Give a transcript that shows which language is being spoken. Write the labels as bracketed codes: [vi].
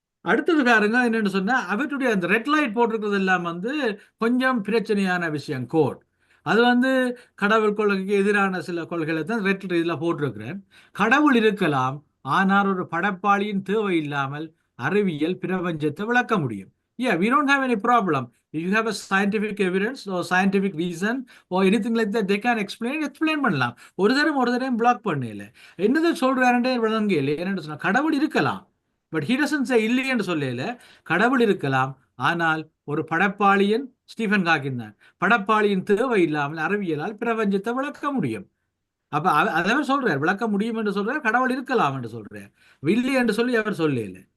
[ta] அடுத்தது பாருங்க என்னன்னு சொன்னா, அவற்றுடைய அந்த ரெட் லைட் போட்டிருக்கிறது எல்லாம் வந்து கொஞ்சம் பிரச்சனையான விஷயம். கோட் அது வந்து கடவுள் கொள்கைக்கு எதிரான சில கொள்கைகளை தான் ரெட் இதில் போட்டிருக்கிறேன். கடவுள் இருக்கலாம், ஆனால் ஒரு படைப்பாளியின் தேவை இல்லாமல் அறிவியல் பிரபஞ்சத்தை விளக்க முடியும். [en] Yeah, we don't have any problem. If you have a scientific evidence or scientific reason or anything like that, they can explain [ta] பண்ணலாம். ஒரு தரம் பிளாக் பண்ணல. என்னது சொல்றாருன்றே விளங்கல. என்னன்னு சொன்னா, கடவுள் இருக்கலாம், [en] but he doesn't say [ta] இல்லைன்னு சொல்லல. கடவுள் இருக்கலாம், ஆனால் ஒரு படைப்பாளியின் ஸ்டீஃபன் ஹாக்கிங் தான் படைப்பாளியின் தேவை இல்லாமல் அறிவியலால் பிரபஞ்சத்தை விளக்க முடியும். அப்ப அதவர் சொல்றார், விளக்க முடியும் என்று சொல்றார், கடவுள் இருக்கலாம் என்று சொல்றார், இல்லை என்று சொல்லி அவர் சொல்லல.